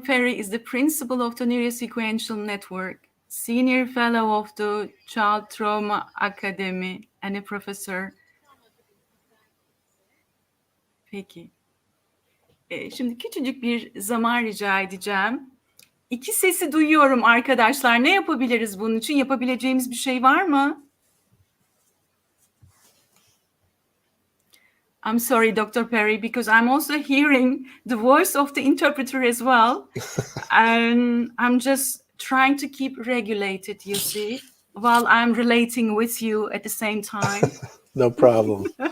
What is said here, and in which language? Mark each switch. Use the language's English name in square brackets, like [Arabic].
[English] Perry is the principal of the Neurosequential Network, senior fellow of the Child Trauma Academy, and a professor. [Turkish] Peki. Şimdi küçücük bir zaman rica edeceğim. İki sesi duyuyorum arkadaşlar. Ne yapabiliriz bunun için? Yapabileceğimiz bir şey var mı? [English] I'm sorry, Dr. Perry, because I'm also hearing the voice of the interpreter as well. And I'm just trying to keep regulated, you see, while I'm relating with you at the same time. No problem.